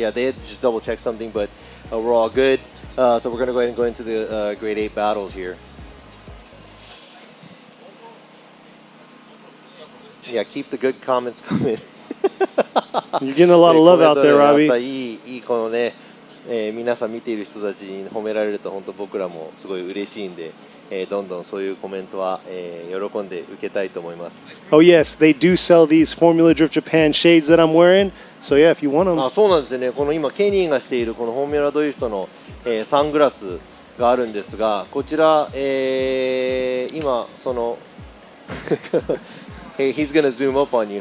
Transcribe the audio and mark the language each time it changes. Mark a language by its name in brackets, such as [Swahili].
[English] Yeah, they just double check something, but we're all good. So we're going to go ahead and go into the grade 8 battles here. Yeah, keep the good comments coming. You're getting a lot of love out there, Robbie. [Japanese] いいこのね、皆さん見ている人たちに褒められると本当僕らもすごい嬉しいんで、どんどんそういうコメントは、喜んで受けたいと思います。 [English] Oh yes, they do sell these Formula Drift Japan shades that I'm wearing. So yeah, if you want them. [Japanese] あ、そうなんですね。この今ケニーがしているこのフォーミュラドリフトの、サングラスがあるんですが、こちら、今その [English] He's gonna zoom up on you.